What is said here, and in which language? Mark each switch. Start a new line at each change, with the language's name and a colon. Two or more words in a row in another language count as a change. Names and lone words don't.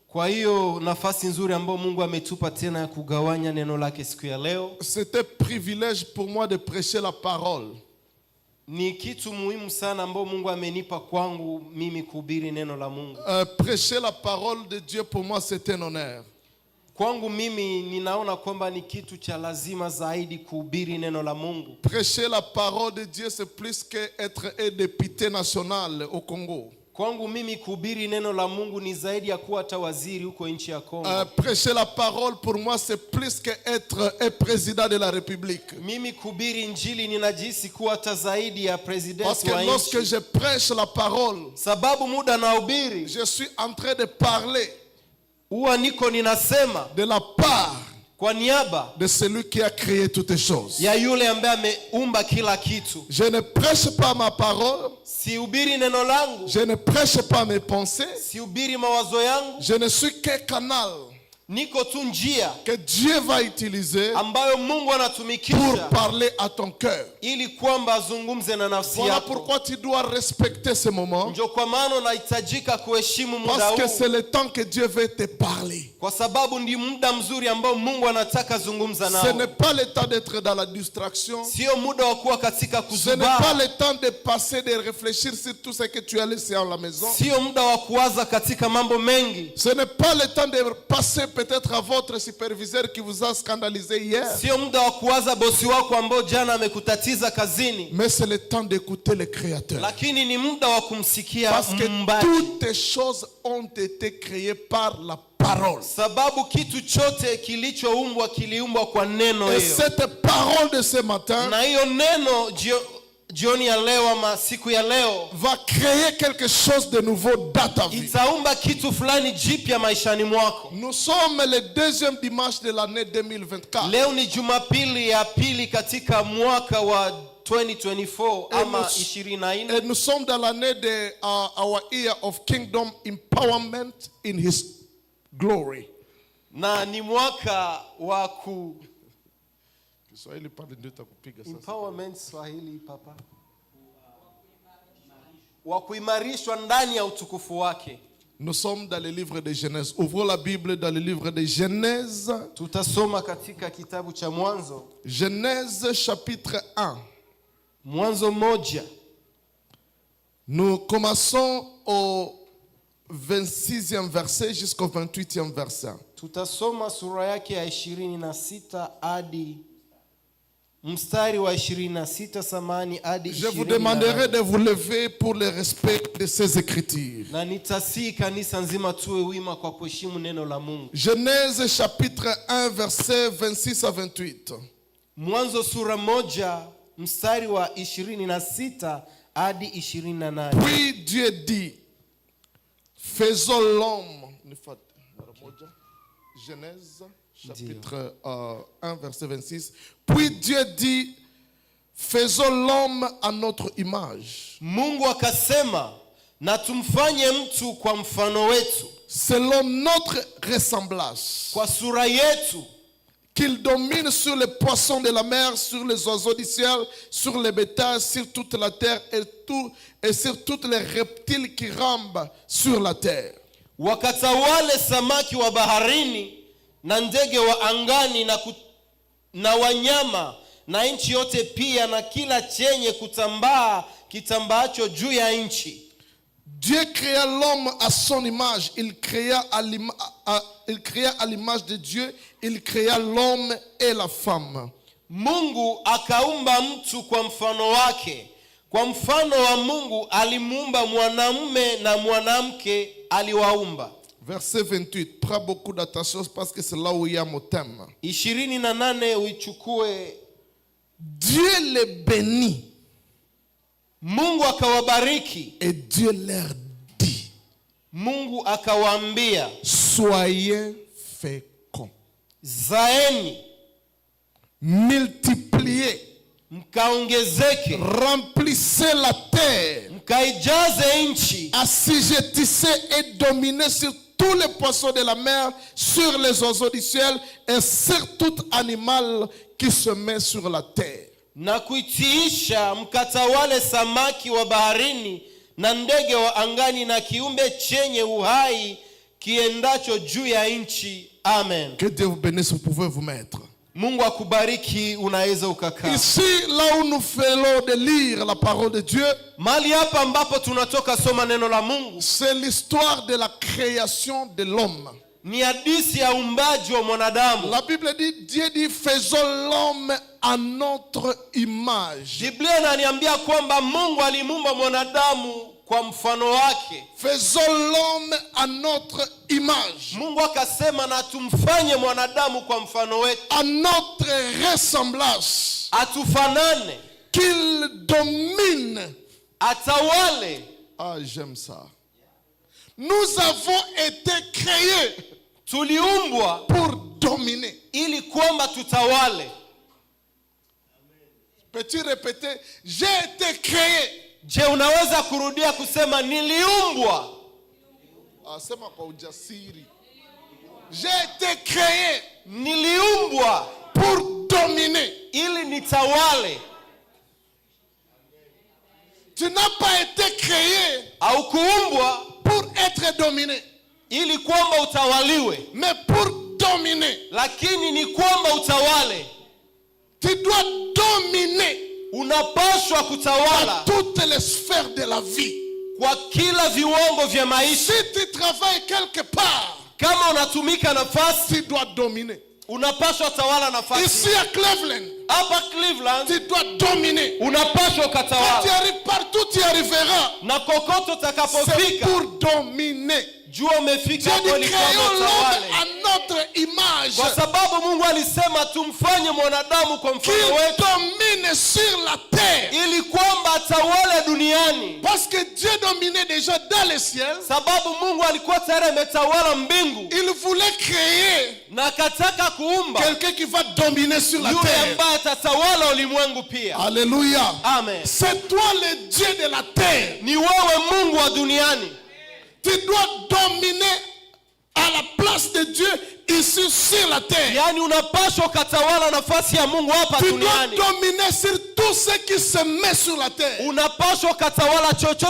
Swahili: Kwa hiyo nafasi nzuri ambayo Mungu ametupa tena ya kugawanya neno lake siku ya leo.
French: C'était privilège pour moi de prêcher la parole.
Swahili: Ni kitu muhimu sana ambao Mungu amenipa kwangu mimi kuhubiri neno la Mungu.
French: Prêcher la parole de Dieu pour moi c'est un honneur.
Swahili: Kwangu mimi ninaona kwamba ni kitu cha lazima zaidi kuhubiri neno la Mungu.
French: Prêcher la parole de Dieu c'est plus qu'être un député national au Congo.
Swahili: Kwangu mimi kuhubiri neno la Mungu ni zaidi ya kuwa hata waziri huko nchi ya Kongo.
French: Prêcher la parole pour moi c'est plus qu'être un président de la République.
Swahili: Mimi kuhubiri injili ninajisi kuwa hata zaidi ya president wa nchi.
French: Parce que lorsque je prêche la parole,
Swahili: sababu muda nahubiri,
French: je suis en train de parler
Swahili: huwa niko ninasema
French: de la part
Swahili: kwa niaba
French: de celui qui a créé toutes les choses.
Swahili: ya yule ambaye ameumba kila kitu.
French: Je ne prêche pas ma parole.
Swahili: Sihubiri neno langu.
French: Je ne prêche pas mes pensées.
Swahili: Sihubiri mawazo yangu.
French: Je ne suis qu'un canal
Swahili: niko tu njia
French: que Dieu va utiliser
Swahili: ambayo Mungu anatumikisha
French: pour parler à ton cœur.
Swahili: ili kwamba azungumze na nafsi
French: Voilà
Swahili: yako.
French: pourquoi tu dois respecter ce moment.
Swahili: Ndio kwa maana unahitajika kuheshimu muda huu.
French: Parce que c'est le temps que Dieu veut te parler.
Swahili: Kwa sababu ndi muda mzuri ambao Mungu anataka zungumza nao.
French: Ce n'est pas le temps d'être dans la distraction.
Swahili: Sio muda wa kuwa katika
French: Ce n'est
Swahili: kuzubaa.
French: pas le temps de passer, de réfléchir sur tout ce que tu as laissé à la maison.
Swahili: Sio muda wa kuwaza katika mambo mengi.
French: Ce n'est pas le temps de passer peut-être à votre superviseur qui vous a scandalisé hier.
Swahili: Sio muda wa kuwaza bosi wako ambao jana amekutatiza kazini.
French: Mais c'est le temps d'écouter le Créateur.
Swahili: Lakini ni muda wa kumsikia
French: Parce que
Swahili: Muumbaji.
French: toutes les choses ont été créées par la parole.
Swahili: Sababu kitu chote kilichoumbwa kiliumbwa kwa neno
French: Et
Swahili: hiyo.
French: cette parole de ce matin
Swahili: Na hiyo neno jioni ya leo ama siku ya leo
French: va créer quelque chose de nouveau dans ta vie.
Swahili: itaumba kitu fulani jipya maishani mwako.
French: Nous sommes le deuxième dimanche de l'année 2024.
Swahili: Leo ni Jumapili ya pili katika mwaka wa 2024 ama 24.
French: Et nous sommes dans l'année de
English: our year of kingdom empowerment in his glory.
Swahili: Na ni mwaka wa empowerment Swahili papa. Wa kuimarishwa ndani ya utukufu wake.
French: Nous sommes dans le livre de Genèse. Ouvrons la Bible dans le livre de Genèse.
Swahili: Tutasoma katika kitabu cha Mwanzo.
French: Genèse chapitre 1.
Swahili: Mwanzo 1.
French: Nous commençons au 26e verset jusqu'au 28e verset.
Swahili: Tutasoma sura yake ya 26 hadi mstari wa 26 samani hadi 28.
French: Je vous demanderai de vous lever pour le respect de ces écritures.
Swahili: Na nitasihi kanisa nzima tuwe wima kwa kuheshimu neno la Mungu.
French: Genèse chapitre 1 verset 26 à 28.
Swahili: Mwanzo sura 1 mstari wa 26 hadi 28.
French: Puis Dieu dit, faisons l'homme. Genèse chapitre 1 verset 26. Puis Dieu dit, faisons l'homme à notre image.
Swahili: Mungu akasema, na tumfanye mtu kwa mfano wetu.
French: Selon notre ressemblance.
Swahili: Kwa sura yetu.
French: Qu'il domine sur les poissons de la mer, sur les oiseaux du ciel, sur les bétails, sur toute la terre et sur tous les reptiles qui rampent sur la terre.
Swahili: Wakatawale samaki wa baharini na ndege wa angani na wanyama na nchi yote pia na kila chenye kutambaa kitambaacho juu ya nchi.
French: Dieu créa l'homme à son image. Il créa à l'image de Dieu. Il créa l'homme et la femme.
Swahili: Mungu akaumba mtu kwa mfano wake. Kwa mfano wa Mungu alimuumba mwanamume na mwanamke aliwaumba.
French: Verset 28. Prends beaucoup d'attention parce que c'est là où il y a mon thème.
Swahili: 28 uichukue.
French: Dieu les bénit.
Swahili: Mungu akawabariki.
French: Et Dieu leur dit.
Swahili: Mungu akawaambia.
French: Soyez féconds.
Swahili: Zaeni.
French: Multipliez.
Swahili: Mkaongezeke.
French: Remplissez la terre.
Swahili: Mkaijaze nchi.
French: Assujettissez et dominez sur tous les poissons de la mer, sur les oiseaux du ciel et sur tout animal qui se met sur la terre.
Swahili: Na kuitiisha mkatawale samaki wa baharini na ndege wa angani na kiumbe chenye uhai kiendacho juu ya nchi.
French: Amen. Que Dieu vous bénisse, vous pouvez vous mettre.
Swahili: Mungu akubariki, unaweza ukakaa.
French: Ici, là où nous faisons de lire la parole de Dieu,
Swahili: Mali hapa ambapo tunatoka soma neno la Mungu,
French: c'est l'histoire de la création de l'homme.
Swahili: ni hadithi ya uumbaji wa mwanadamu.
French: La Bible dit, Dieu dit, faisons l'homme à notre image.
Swahili: Biblia inaniambia kwamba Mungu alimuumba mwanadamu kwa mfano wake.
French: Faisons l'homme à notre image.
Swahili: Mungu akasema na tumfanye mwanadamu kwa mfano wetu,
French: À notre ressemblance.
Swahili: atufanane,
French: Qu'il domine.
Swahili: atawale.
French: Ah, j'aime ça. Nous avons été créés
Swahili: Tuliumbwa
French: pour dominer.
Swahili: ili kwamba tutawale.
French: Peux-tu répéter? J'ai été créé.
Swahili: Je, unaweza kurudia kusema niliumbwa? Ah, sema kwa ujasiri.
French: J'ai été créé
Swahili: Niliumbwa
French: pour dominer.
Swahili: ili nitawale.
French: Tu n'as pas été créé
Swahili: Au kuumbwa
French: pour être dominé,
Swahili: ili kwamba utawaliwe,
French: mais pour dominer.
Swahili: lakini ni kwamba utawale.
French: Tu dois dominer
Swahili: Unapaswa kutawala
French: dans toutes les sphères de la vie.
Swahili: kwa kila viwango vya
French: Si
Swahili: maisha.
French: tu travailles quelque part,
Swahili: Kama unatumika nafasi,
French: tu dois dominer.
Swahili: unapaswa tawala nafasi.
French: Ici à Cleveland,
Swahili: Hapa Cleveland
French: tu dois dominer.
Swahili: unapaswa
French: Quand tu
Swahili: ukatawala,
French: arrives partout, tu arriveras.
Swahili: na kokote
French: C'est
Swahili: utakapofika
French: pour dominer.
Swahili: jua umefika
French: Dieu
Swahili: hapo
French: dit,
Swahili: ili kwamba
French: créons l'homme
Swahili: utawale.
French: à notre image.
Swahili: Kwa sababu Mungu alisema tumfanye mwanadamu kwa mfano
French: Qu'il
Swahili: wetu
French: domine sur la terre.
Swahili: ili kwamba atawale duniani.
French: Parce que Dieu dominait déjà dans le ciel.
Swahili: Sababu Mungu alikuwa tayari ametawala mbingu
French: Il voulait créer
Swahili: na akataka kuumba
French: quelqu'un qui va dominer sur la
Swahili: yule
French: terre.
Swahili: ambaye atatawala ulimwengu pia.
French: Alléluia.
Swahili: Amen.
French: C'est toi le Dieu de la terre.
Swahili: Ni wewe Mungu wa duniani.
French: Tu dois dominer à la place de Dieu ici sur la terre.
Swahili: Yaani unapaswa ukatawala nafasi ya Mungu hapa
French: Tu dois
Swahili: duniani.
French: dominer sur tout ce qui se met sur la terre.
Swahili: Unapaswa ukatawala chochote